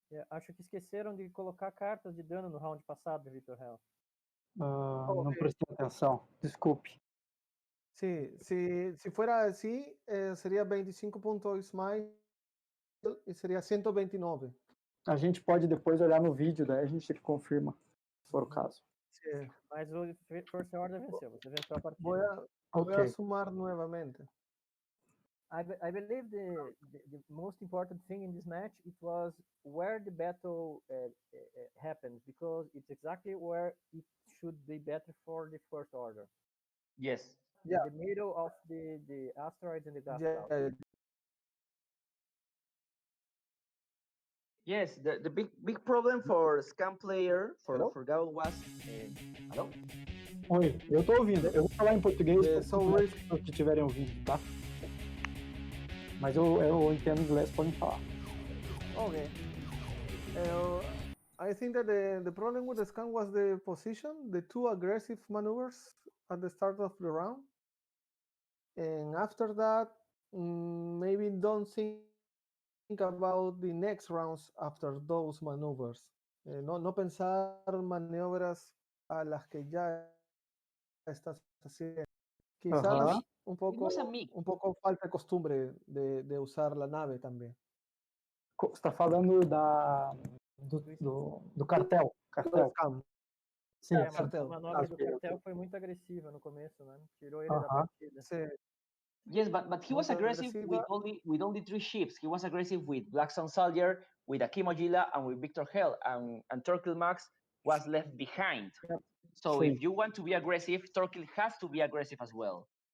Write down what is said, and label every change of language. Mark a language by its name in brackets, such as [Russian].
[Portuguese] Acho que esqueceram de colocar cartas de dano no round passado do Victor Hell. Não prestei atenção. Desculpe. [Spanish] Sí, si fuera así, sería 25 puntos más y sería 129. [Portuguese] A gente pode depois olhar no vídeo, daí a gente confirma, se for o caso. [Spanish] Sí. [Portuguese] Mas o First Order venceu. Você venceu a partida. [Spanish] Voy a sumar nuevamente. [English] I believe the most important thing in this match it was where the battle happened, because it's exactly where it should be better for the First Order. Yes. Yeah. The middle of the asteroids and the gas Yeah, cloud. Yes, the big problem for Scam player Hello? for Gabo was hello? [Portuguese] Oi, eu tô ouvindo. Eu vou falar em português para [English] so [Portuguese] os que estiverem ouvindo, tá? Mas eu entendo inglês, podem falar. [English] Okay. I think that the problem with the scan was the position, the two aggressive maneuvers at the start of the round. And after that, maybe don't think about the next rounds after those maneuvers. [Spanish] No pensar maniobras a las que ya estás haciendo. Quizás un poco falta de costumbre de usar la nave también. [Portuguese] Você está falando do cartel. Sim, a manobra do cartel foi muito agressiva no começo, né? Tirou ele da partida. [English] Yes, but he was aggressive with only 3 ships. He was aggressive with Black Sun Soldier, with Akimojila, and with Victor Hell, and Torquil Max was left behind. So if you want to be aggressive, Torquil has to be aggressive as well.